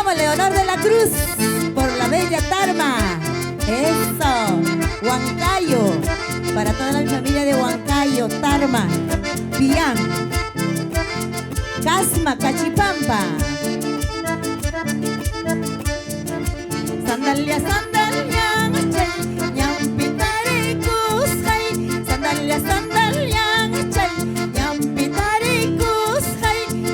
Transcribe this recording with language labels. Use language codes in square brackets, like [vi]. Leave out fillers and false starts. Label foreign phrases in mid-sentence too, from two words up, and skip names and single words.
[es] Leonor de la Cruz, por la bella Tarma. Eso, Huancayo, para toda la familia de Huancayo, Tarma, Pián, Casma, Cachipampa. [qu] Sandalia, sandalia, chay, ñampitari kushay. Sandalia, sandalia, chay, ñampitari kushay.